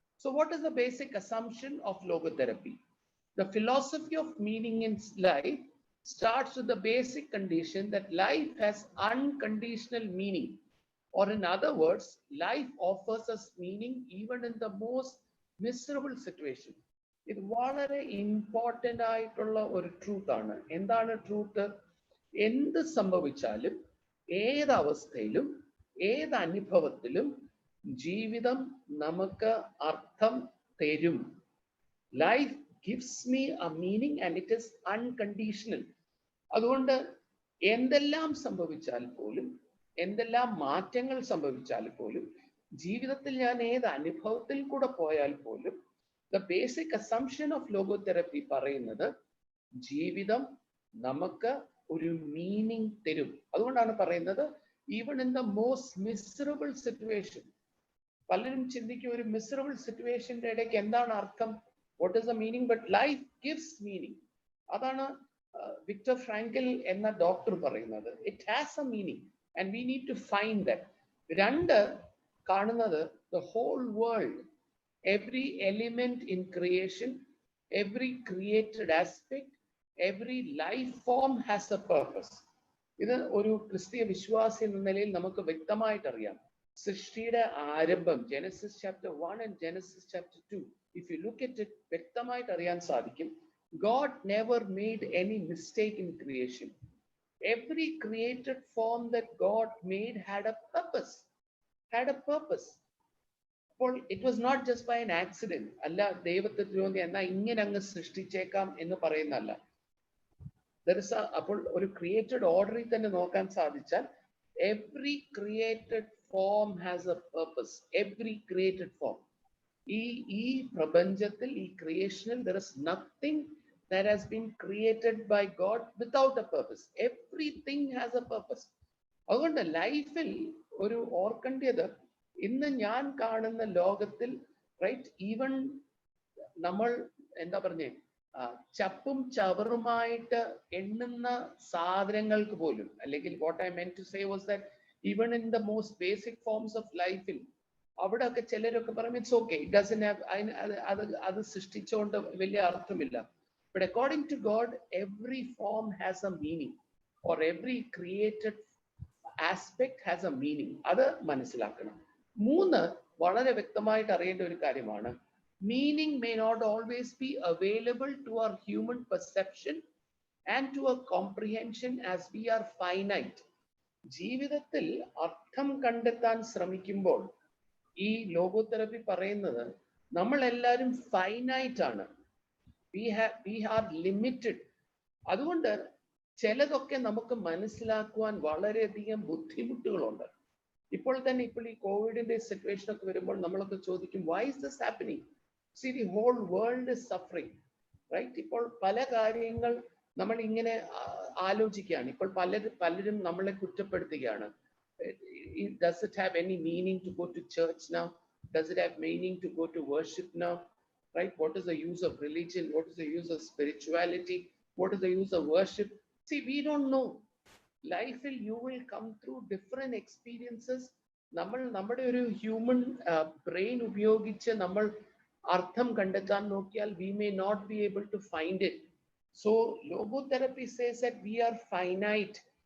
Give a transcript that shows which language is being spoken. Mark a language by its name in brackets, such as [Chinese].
[English] So what is the basic assumption of logotherapy? The philosophy of meaning in life starts with the basic condition that life has unconditional meaning. Or in other words, life offers us meaning even in the most miserable situation. [Malayalam] ഇത് വളരെ important ആയിട്ടുള്ള ഒരു ട്രൂത്താണ്. എന്താണ് truth? എന്ത് സംഭവിച്ചാലും, ഏതവസ്ഥയിലും, ഏത് അനുഭവത്തിലും ജീവിതം നമുക്ക് അർത്ഥം തരും. [English] Life gives me a meaning and it is unconditional. [Malayalam] അതുകൊണ്ട് എന്തെല്ലാം സംഭവിച്ചാൽ പോലും, എന്തെല്ലാം മാറ്റങ്ങൾ സംഭവിച്ചാൽ പോലും, ജീവിതത്തിൽ ഞാൻ ഏത് അനുഭവത്തിൽ കൂടെ പോയാൽ പോലും, [English] the basic assumption of logotherapy [Malayalam] പറയുന്നത് ജീവിതം നമുക്ക് ഒരു മീനിങ് തരും. അതുകൊണ്ടാണ് പറയുന്നത് [English] even in the most miserable situation. [Malayalam] പലരും ചിന്തിക്കും ഒരു മിസറബിൾ സിറ്റുവേഷന്റെ ഇടയ്ക്ക് എന്താണ് അർത്ഥം, [English] what is the meaning? But life gives meaning. [Malayalam] അതാണ് വിക്ടർ ഫ്രാങ്കൽ എന്ന ഡോക്ടർ പറയുന്നത്. [English] It has a meaning and we need to find that. [Malayalam] രണ്ട് കാണുന്നത് [English] the whole world, every element in creation, every created aspect, every life form has a purpose. [Malayalam] ഇത് ഒരു ക്രിസ്തീയ വിശ്വാസി എന്ന നിലയിൽ നമുക്ക് വ്യക്തമായിട്ട് അറിയാം. സൃഷ്ടിയുടെ ആരംഭം Genesis chapter 1 and Genesis chapter 2, [English] if you look at it, [Malayalam] വ്യക്തമായിട്ട് അറിയാൻ സാധിക്കും. [English] God never made any mistake in creation. Every created form that God made had a purpose. അപ്പോൾ it was not just by an accident. [Malayalam] അല്ല ദൈവത്തെ തോന്നി എന്നാൽ ഇങ്ങനെ അങ്ങ് സൃഷ്ടിച്ചേക്കാം എന്ന് പറയുന്നതല്ല. അപ്പോൾ ഒരു ക്രിയേറ്റഡ് ഓർഡറിൽ തന്നെ നോക്കാൻ സാധിച്ചാൽ [English] Every created form has a purpose. [Malayalam] Every created form, ഈ പ്രപഞ്ചത്തിൽ, ഈ ക്രിയേഷനിൽ [English] there is nothing that has been created by God without a purpose. Everything has a purpose. [Malayalam] അതുകൊണ്ട് ലൈഫിൽ ഒരു ഓർക്കേണ്ടത്, ഇന്ന് ഞാൻ കാണുന്ന ലോകത്തിൽ റൈറ്റ്, ഈവൻ നമ്മൾ എന്താ പറഞ്ഞേ, ചപ്പും ചവറുമായിട്ട് എണ്ണുന്ന സാധനങ്ങൾക്ക് പോലും, അല്ലെങ്കിൽ [English] what I meant to say was that even in the most basic forms of life, [Malayalam] അവിടെ ഒക്കെ ചിലരൊക്കെ പറയും [English] it's okay, it doesn't have, [Malayalam] അത് സൃഷ്ടിച്ചുകൊണ്ട് വലിയ അർത്ഥമില്ല. [English] But according to God, every form has a meaning, or every created aspect has a meaning. [Malayalam] അത് മനസ്സിലാക്കണം. മൂന്ന്, വളരെ വ്യക്തമായിട്ട് അറിയേണ്ട ഒരു കാര്യമാണ്, [English] meaning may not always be available to our human perception and to our comprehension as we are finite. [Malayalam] ജീവിതത്തിൽ അർത്ഥം കണ്ടെത്താൻ ശ്രമിക്കുമ്പോൾ ഈ ലോഗോതെറപ്പി പറയുന്നത് നമ്മൾ എല്ലാവരും ഫൈനൈറ്റ് ആണ്. [English] we are limited. [Malayalam] അതുകൊണ്ട് ചിലതൊക്കെ നമുക്ക് മനസ്സിലാക്കുവാൻ വളരെയധികം ബുദ്ധിമുട്ടുകളുണ്ട്. ഇപ്പോൾ ഈ കോവിഡിന്റെ സിറ്റുവേഷൻ ഒക്കെ വരുമ്പോൾ നമ്മളൊക്കെ ചോദിക്കും, [English] why is this happening? See, the whole world is suffering, right? [Malayalam] ഇപ്പോൾ പല കാര്യങ്ങൾ നമ്മൾ ഇങ്ങനെ ആലോചിക്കുകയാണ്. ഇപ്പോൾ പലരും നമ്മളെ കുറ്റപ്പെടുത്തുകയാണ്. [English] Does it have any meaning to go to church now? Does it have meaning to go to worship now? Right? What is the use of religion? What is the use of spirituality? What is the use of worship? See, we don't know. Life you will come through different experiences. [Malayalam] നമ്മുടെ ഒരു human brain ഉപയോഗിച്ച് നമ്മൾ അർത്ഥം കണ്ടെത്താൻ നോക്കിയാൽ [English] we may not be able to find it. So logotherapy says that we are finite.